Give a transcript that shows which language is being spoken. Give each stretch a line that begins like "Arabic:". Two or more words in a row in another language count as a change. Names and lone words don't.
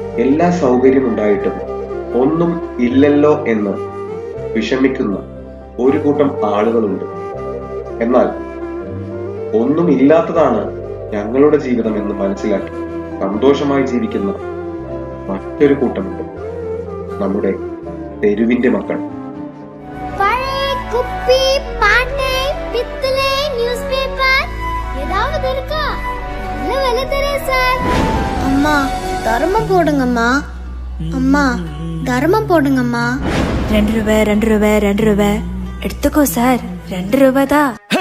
Malayalam: എല്ലാ സൗകര്യമുണ്ടായിട്ടും ഒന്നും ഇല്ലല്ലോ എന്ന് വിഷമിക്കുന്ന ഒരു കൂട്ടം ആളുകളുണ്ട്. എന്നാൽ ഒന്നുമില്ലാത്തതാണ് ഞങ്ങളുടെ ജീവിതം എന്ന് മനസ്സിലാക്കി സന്തോഷമായി ജീവിക്കുന്ന മറ്റൊരു കൂട്ടമുണ്ട്, നമ്മുടെ തെരുവിന്റെ മക്കൾ.
Tamil: அம்மா தர்மம் போடுங்கம்மா, அம்மா தர்மம் போடுங்கம்மா. 2 ரூபாய் 2 ரூபாய் 2 ரூபாய் எடுத்துக்கோ சார், 2 ரூபாய் தான்.